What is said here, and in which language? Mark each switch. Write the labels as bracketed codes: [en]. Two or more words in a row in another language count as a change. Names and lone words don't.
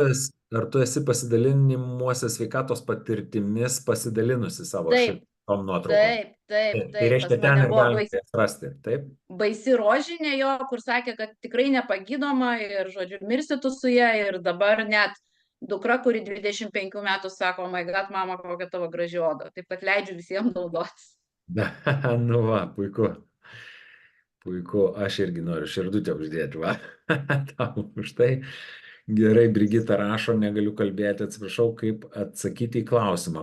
[lt] ar tu esi pasidalinimuose sveikatos patirtimis pasidalinusi savo šitom nuotraukom? Taip. Tai reiškia, ten ir galite rasti, taip? Baisi rožinė jo, kur sakė, kad tikrai nepagydoma ir, žodžiu, mirsi tu su ją ir dabar net dukra, kuri 25 metų sako, [en] oh my god, [lt] mama, kokia tavo graži oda. Taip kad leidžiu visiems naudotis. Nu va, puiku. Puiku, aš irgi noriu širdutę uždėti, va. Tau už tai. Gerai, Brigita rašo, negaliu kalbėti, atsiprašau, kaip atsakyti į klausimą.